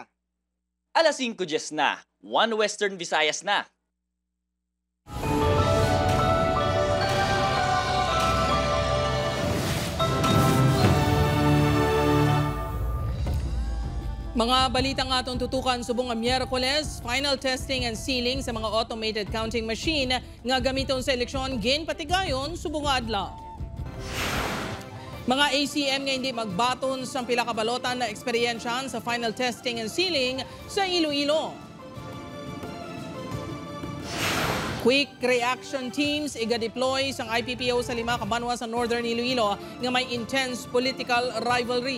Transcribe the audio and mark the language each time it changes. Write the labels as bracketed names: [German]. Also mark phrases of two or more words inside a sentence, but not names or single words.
[Hiligaynon] Alas 5 na, 1 Western Visayas na. Mga balitang atong tutukan subong nga Miyerkules, [English] final testing and sealing [Hiligaynon] sa mga [English] automated counting machine [Hiligaynon] nga gamiton sa eleksyon ginpatigayon subong nga adlaw. Mga ACM nga hindi magbaton sa pila ka balotan na eksperyensyahan sa [English] final testing and sealing [Hiligaynon] sa Iloilo. [English] Quick reaction teams [Hiligaynon] iga-deploy sa IPPO sa 5 ka banwa sa Northern Iloilo nga may [English] intense political rivalry.